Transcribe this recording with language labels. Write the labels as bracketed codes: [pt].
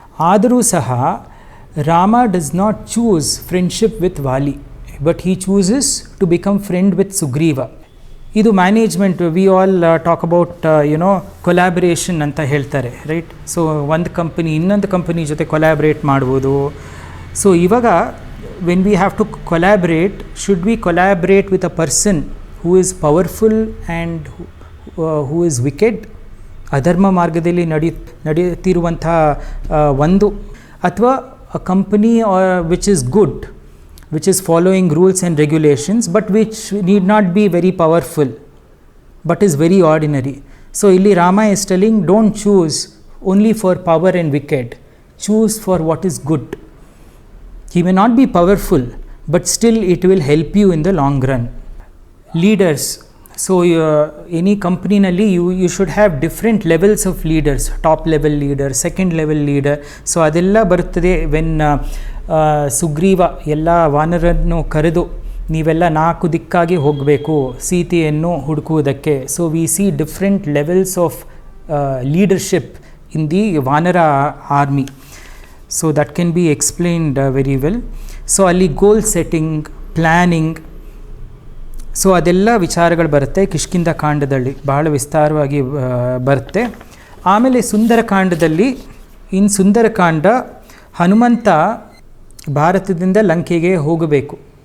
[kn] ಆದರೂ ಸಹ [en] Rama does not choose friendship with Vali, but he chooses to become friend with Sugriva. [kn] ಇದು management. [en] we all talk about collaboration [kn] ಅಂತ ಹೇಳ್ತಾರೆ, [en] Right? [kn] So ಒಂದು company ಇನ್ನೊಂದು company ಜೊತೆ ಕೊಲ್ಯಾಬ್ರೇಟ್ ಮಾಡ್ಬೋದು. ಸೊ ಇವಾಗ [en] when we have to collaborate, should we collaborate with a person who is powerful and who is wicked, [kn] ಅಧರ್ಮ ಮಾರ್ಗದಲ್ಲಿ ನಡೆಯುತ್ತಿರುವಂಥ ಒಂದು, ಅಥವಾ [en] a company which is good, which is following rules and regulations but which need not be very powerful but is very ordinary. So [kn] ಇಲ್ಲಿ [en] Rama is telling, don't choose only for power and wicked, choose for what is good. He may not be powerful, but still it will help you in the long run. Leaders. So any company [kn] nalli [en] you should have different levels of leaders. Top level leader, second level leader. [kn] So adella baruttade when Sugriva ಎಲ್ಲ ವಾನರನ್ನು ಕರೆದು ನೀವೆಲ್ಲ 4 ದಿಕ್ಕಾಗಿ ಹೋಗಬೇಕು ಸೀತೆಯನ್ನು ಹುಡುಕುವುದಕ್ಕೆ. [en] So we see different levels of leadership in the vanara army. So that can be explained very well. [kn] So ಅಲ್ಲಿ ಗೋಲ್ setting, planning, so ಅದೆಲ್ಲ ವಿಚಾರಗಳು ಬರುತ್ತೆ ಕಿಷ್ಕಿಂಧ ಕಾಂಡದಲ್ಲಿ, ಬಹಳ ವಿಸ್ತಾರವಾಗಿ ಬರುತ್ತೆ. ಆಮೇಲೆ ಸುಂದರಕಾಂಡದಲ್ಲಿ, ಇನ್ ಸುಂದರಕಾಂಡ ಹನುಮಂತ ಭಾರತದಿಂದ ಲಂಕೆಗೆ ಹೋಗಬೇಕು.